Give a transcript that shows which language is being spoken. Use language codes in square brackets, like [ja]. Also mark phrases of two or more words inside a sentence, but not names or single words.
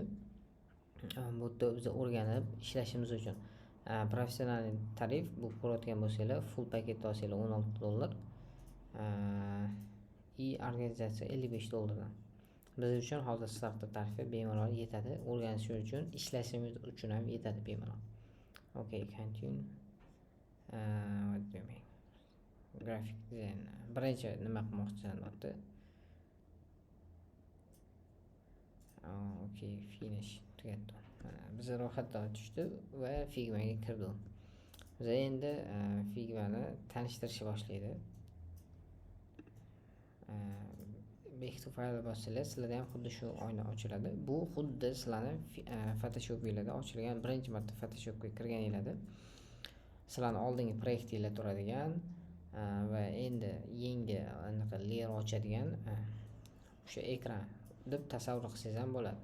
[uz] Bu yerda biz o'rganib ishlashimiz uchun. Professional tarif bu ko'rayotgan bo'lsanglar, full paketni olsanglar $16. Organizatsiya $55. Biz uchun hozir starter tarifi bemalol yetadi. O'rganish uchun, ishlashimiz uchun ham yetadi bemalol. [en] Okay, continue. What do you mean? Graphic design. [uz] Birinchi nima qilmoqchisan deyapti. [en] Okay, finish. Tugatdi. [uz] Biz ro'yxatdan o'tishdi va Figmaga kirdi. Biz endi Figmani tanishtirishni boshlaydi. [en] Back to file [uz] bossanglar, sizlarda ham xuddi shu oyna ochiladi. Bu xuddi sizlarning Photoshopingizda ochilgan birinchi marta Photoshopga kirganingizda sizlarning oldingi proyektingizlar turadigan va endi yangi anaqa layer ochadigan o'sha ekran deb tasavvur qilsangiz ham bo'ladi.